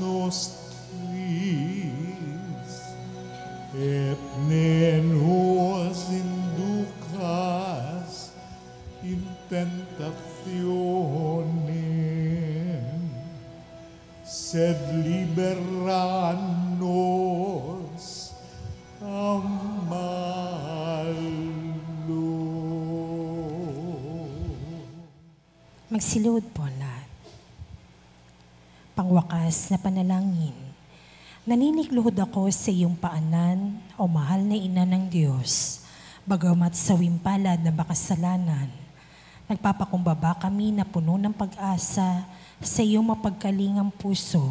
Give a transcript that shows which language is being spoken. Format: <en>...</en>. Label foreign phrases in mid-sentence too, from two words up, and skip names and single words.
<la>nostris, et ne nos inducas in tentationem, sed libera nos a malo.</la> <tl>Magsilod po lahat. Pangwakas na panalangin. Naninikluhod ako sa iyong paanan, o mahal na ina ng Diyos, bagamat sa wimpalad na makasalanan. Nagpapakumbaba kami na puno ng pag-asa sa iyong mapagkalingang puso.</tl>